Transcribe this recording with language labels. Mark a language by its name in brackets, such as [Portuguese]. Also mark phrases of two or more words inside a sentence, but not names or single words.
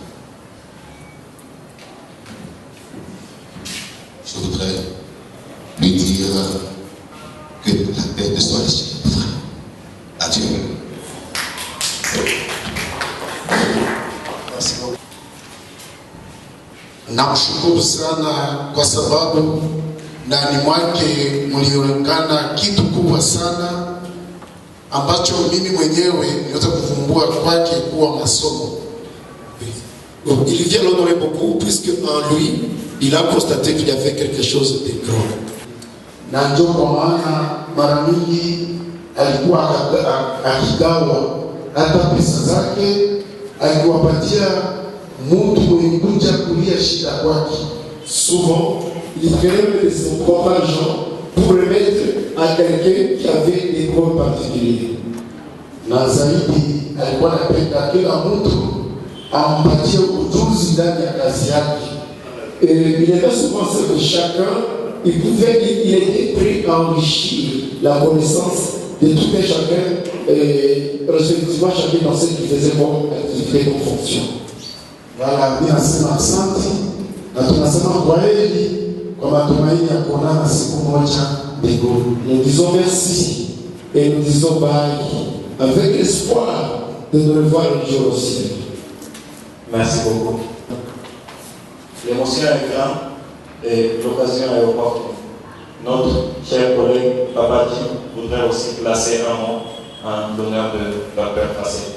[French] Je voudrais lui dire que la paix de soit léchée. Adieu. Merci beaucoup. [Swahili] Nakushukuru sana kwa sababu ndani mwake mlionekana kitu kubwa sana ambacho mimi mwenyewe niweza kuvumbua kwake kuwa masomo. [French] Il vient l'honorer beaucoup puisque en lui, il a constaté qu'il y avait quelque chose de grand. [Swahili] Na ndio kwa maana mara mingi alikuwa akigawa hata pesa zake, aliwapatia mtu mwenye kuja kulia shida kwake. [French] Souvent, il prenait de son propre argent pour remettre à quelqu'un qui avait des problèmes particuliers. [Swahili] Na zaidi alikuwa anapenda kila mtu ampatie ujuzi ndani ya kazi yake. [French] Et il était souvent ce que chacun, il était prêt à enrichir la connaissance de tout un chacun, respectivement chacun dans ce qu'il faisait comme activité, comme fonction. Voilà, [Swahili] mimi nasema asante na tunasema kwaheri kwa matumaini ya kuonana siku moja mbinguni. [French] Nous disons merci et nous disons bye avec l'espoir de nous revoir un jour au ciel. Merci beaucoup. L'émotion est grande et l'occasion est opportune. Notre cher collègue Babadi voudrait aussi placer un mot en l'honneur de leur père Fasseli.